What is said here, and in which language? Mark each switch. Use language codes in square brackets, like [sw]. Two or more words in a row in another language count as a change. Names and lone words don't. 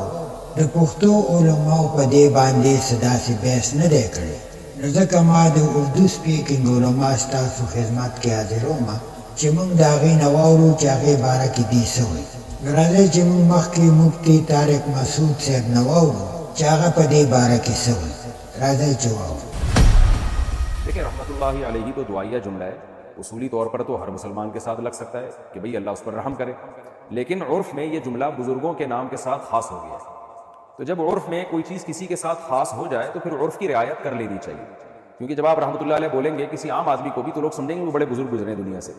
[ps] د پښتو علماو په دې باندې څه داسې بحث نه دی کړی، نو ځکه ما د اردو سپیکینګ علما ستاسو خدمت کې حاضروم چې موږ د هغې نه واورو چې هغې باره کې دې څه وایي. نو راځئ چې موږ مخکې مفتي طارق مسعود صاحب نه واورو چې هغه په دې باره کې څه وایي. راځئ چې واورو. [ur] دیکھیں، [ar] رحمۃ اللہ علیہ [ur] تو دعائیہ جملہ ہے، اصولی طور پر تو ہر مسلمان کے ساتھ لگ سکتا ہے کہ بھئی اللہ اس پر رحم کرے، لیکن عرف میں یہ جملہ بزرگوں کے نام کے ساتھ خاص ہو گیا ہے. تو جب عرف میں کوئی چیز کسی کے ساتھ خاص ہو جائے تو پھر عرف کی رعایت کر لینی چاہیے، کیونکہ جب آپ [ar] رحمۃ اللہ علیہ [ur] بولیں گے کسی عام آدمی کو بھی تو لوگ سمجھیں گے وہ بڑے بزرگ گزرے دنیا سے.